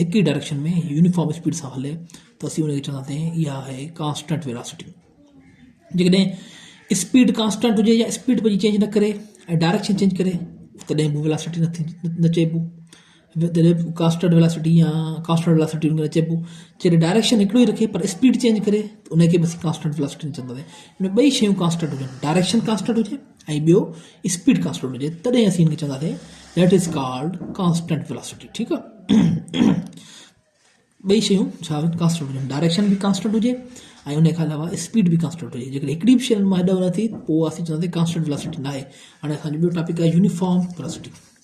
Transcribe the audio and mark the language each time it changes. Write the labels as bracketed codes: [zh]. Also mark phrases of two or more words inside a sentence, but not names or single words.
[sd] हिकु ई डायरेक्शन में [en] uniform speed [sd] सां हले त असीं उनखे चवंदासीं इहा आहे [en] constant velocity. [sd] जेकॾहिं [en] speed constant [sd] हुजे या स्पीड पंहिंजी चेंज न करे ऐं [en] direction change [sd] करे, तॾहिं बि वेलोसिटी न चइबो, तॾहिं [en] constant velocity [sd] या [en] constant velocity [sd] न चइबो। जॾहिं डायरेक्शन हिकिड़ो ई रखे पर [en] speed change [sd] करे, त उनखे बि असीं [en] constant velocity [sd] न चवंदासीं। इन ॿई शयूं कांस्टेंट हुजनि, [en] direction constant [sd] हुजे ऐं ॿियो [en] speed constant [sd] हुजे, तॾहिं असीं हिनखे चवंदासीं [en] that is called constant velocity. [sd] ठीकु आहे। ॿई शयूं छा कांस्टेंट हुजनि, डायरेक्शन बि कांस्टेंट हुजे ऐं उन खां अलावा स्पीड बि कांस्टेंट हुजे। जेकॾहिं हिकिड़ी बि शइ मां हेॾो न थी, पोइ असीं चवंदासीं [en] constant velocity [sd] न आहे। हाणे असांजो ॿियो टॉपिक आहे [en] uniform velocity.